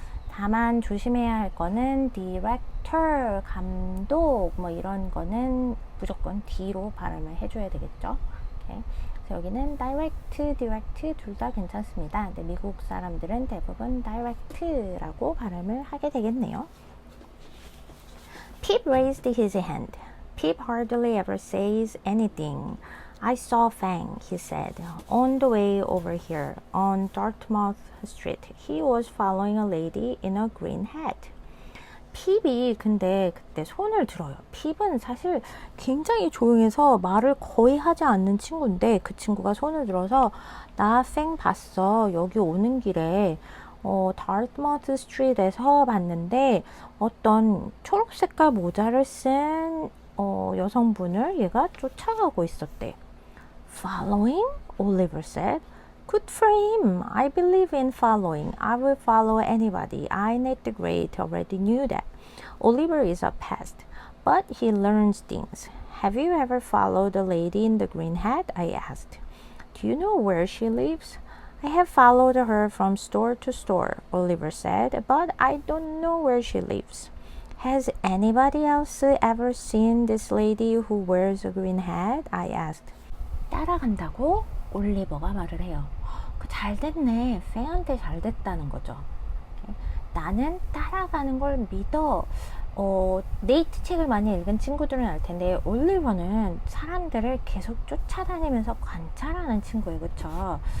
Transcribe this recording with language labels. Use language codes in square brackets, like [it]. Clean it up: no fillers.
[ko] 다만 조심해야 할 거는 디렉터, 감독 뭐 이런 거는 무조건 D로 발음을 해줘야 되겠죠. 오케이. 그래서 여기는 direct 둘 다 괜찮습니다. 근데 미국 사람들은 대부분 direct라고 발음을 하게 되겠네요. [en] Pip raised his hand. Pip hardly ever says anything. I saw Fang, he said, on the way over here on Dartmouth Street. He was following a lady in a green hat. [ko] 핍이 근데 그때 손을 들어요. 핍은 사실 굉장히 조용해서 말을 거의 하지 않는 친구인데 그 친구가 손을 들어서 나 팽 봤어. 여기 오는 길에 다트머스 스트리트에서 봤는데 어떤 초록색깔 모자를 쓴 여성분을 얘가 쫓아가고 있었대. [en] Following? Oliver said. Good for him. I believe in following. I will follow anybody. I Nate the Great already knew that. Oliver is a pest, but he learns things. Have you ever followed the lady in the green hat? I asked. Do you know where she lives? I have followed her from store to store, Oliver said, but I don't know where she lives. Has anybody else ever seen this lady who wears a green hat? I asked. [ko] 따라간다고 올리버가 말을 해요. 잘 됐네. 팽한테 잘 됐다는 거죠. 나는 따라가는 걸 믿어. 네이트 책을 많이 읽은 친구들은 알 텐데 올리버는 사람들을 계속 쫓아다니면서 관찰하는 친구예요. 그쵸?